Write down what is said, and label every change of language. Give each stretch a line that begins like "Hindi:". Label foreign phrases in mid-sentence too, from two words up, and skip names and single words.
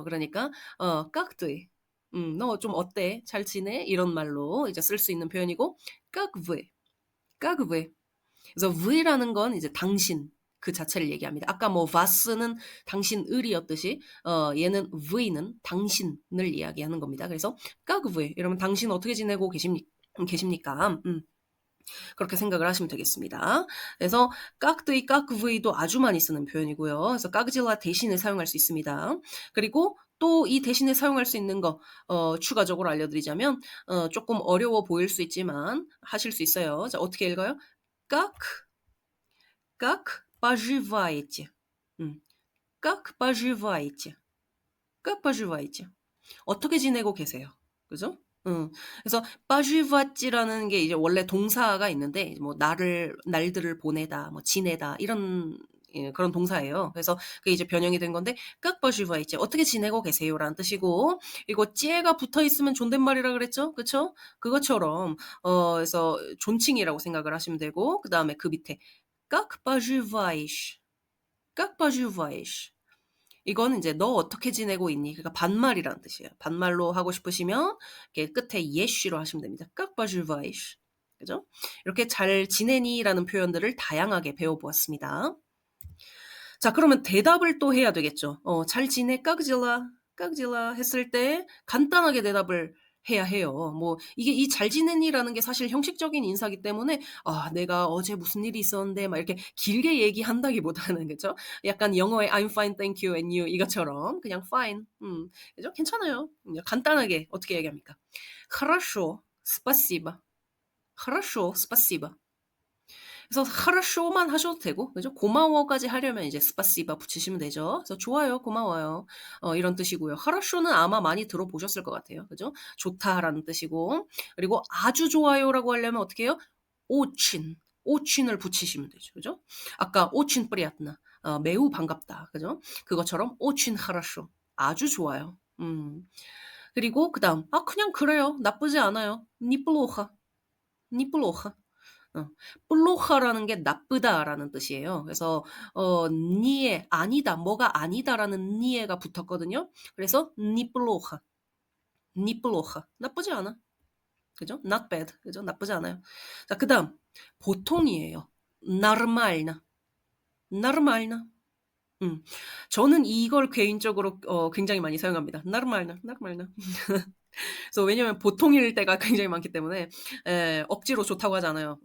Korean: 그러니까 깍뜨이. 너 좀 어때? 잘 지내? 이런 말로 이제 쓸 수 있는 표현이고 깍브이. 깍브이. 그래서 v라는 건 이제 당신 그 자체를 얘기합니다. 아까 뭐 vs는 당신을이었듯이 얘는 v는 당신을 이야기하는 겁니다. 그래서
Russian: как вы
Korean: 이러면 당신 어떻게 지내고 계십니까? 그렇게 생각을 하시면 되겠습니다. 그래서 깍드이, 깍브이도 아주 많이 쓰는 표현이고요. 그래서 깍질라 대신에 사용할 수 있습니다. 그리고 또 이 대신에 사용할 수 있는 거 추가적으로 알려드리자면 조금 어려워 보일 수 있지만 하실 수 있어요. 자, 어떻게 읽어요?
Russian: как Как поживаете? Как поживаете? Как поживаете?
Korean: 어떻게 지내고 계세요? 그죠? 그래서 поживат이라는 게 이제 원래 동사가 있는데 뭐 날들을 보내다, 뭐 지내다 이런 예, 그런 동사예요. 그래서 그게 이제 변형이 된 건데
Russian: как поживаете?
Korean: 어떻게 지내고 계세요라는 뜻이고 이거 찌가 붙어 있으면 존댓말이라 그랬죠? 그쵸? 그것처럼 그래서 존칭이라고 생각을 하시면 되고 그다음에 그 밑에
Russian: как поживаешь? как поживаешь?
Korean: 이거는 이제 너 어떻게 지내고 있니? 그러니까 반말이라는 뜻이에요. 반말로 하고 싶으시면 이렇게 끝에 예쉬로 하시면 됩니다.
Russian: как поживаешь?
Korean: 그죠? 이렇게 잘 지내니라는 표현들을 다양하게 배워보았습니다. 자, 그러면 대답을 또 해야 되겠죠. 잘 지내? 깍질라? 깍질라? 했을 때 간단하게 대답을 해야 해요. 뭐 이게 이 잘 지내니라는 게 사실 형식적인 인사기 때문에 내가 어제 무슨 일이 있었는데 막 이렇게 길게 얘기한다기보다는 그죠? 약간 영어의
English: I'm fine, thank you, and you
Korean: 이것처럼 그냥 fine. 그죠? 괜찮아요. 간단하게 어떻게 얘기합니까?
Russian: хорошо, спасибо. хорошо, спасибо.
Korean: 그래서 хорошо만 하셔도 되고, 그죠? 고마워까지 하려면 이제 스파시바 붙이시면 되죠. 그래서 좋아요, 고마워요. 이런 뜻이고요. хорошо는 아마 많이 들어보셨을 것 같아요. 그죠? 좋다라는 뜻이고, 그리고 아주 좋아요라고 하려면 어떻게 해요? очень, och인을 붙이시면 되죠. 그죠?
Russian: 아까 очень приятно,
Korean: 매우 반갑다. 그죠?
Russian: 그것처럼 очень хорошо,
Korean: 아주 좋아요. 그리고 그 다음, 그냥 그래요. 나쁘지 않아요.
Russian: неплохо, неплохо.
Korean: 플로하라는 게 나쁘다라는 뜻이에요. 그래서 니에 아니다, 뭐가 아니다라는 니에가 붙었거든요. 그래서 니플로하, 니플로하 나쁘지 않아. 그죠?
English: Not bad.
Korean: 그죠? 나쁘지 않아요. 자, 그다음 보통이에요.
Russian: нормально, Нормально. 음.
Korean: 저는 이걸 개인적으로 굉장히 많이 사용합니다.
Russian: Нормально, нормально.
Korean: 그래서 왜냐면 보통일 때가 굉장히 많기 때문에 억지로 좋다고 하잖아요.